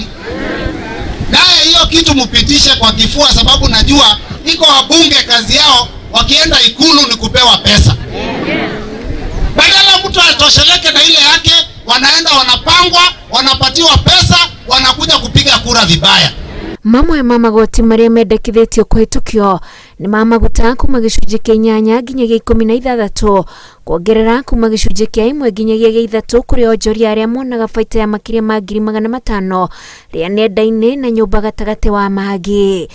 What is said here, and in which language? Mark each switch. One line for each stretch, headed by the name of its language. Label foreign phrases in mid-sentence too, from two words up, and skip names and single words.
Swahili: Naye hiyo kitu mupitishe kwa kifua, sababu najua iko wabunge kazi yao wakienda Ikulu ni kupewa pesa. Badala mtu atosheleke na ile yake, wanaenda wanapangwa, wanapatiwa pesa, wanakuja kupiga kura vibaya.
Kikuyu: Mamwe ma magoti maria mendekithitio kuhitukio ni ma maguta kuma gicunjĩ kia 8 nginyagia 16, kuongerera kuma gicunjĩ kia 1 nginyagia 3 kuri onjoria aria monaga baita ya makiria ma 500,000 ria nenda-ini na nyumba gatagati wa magi.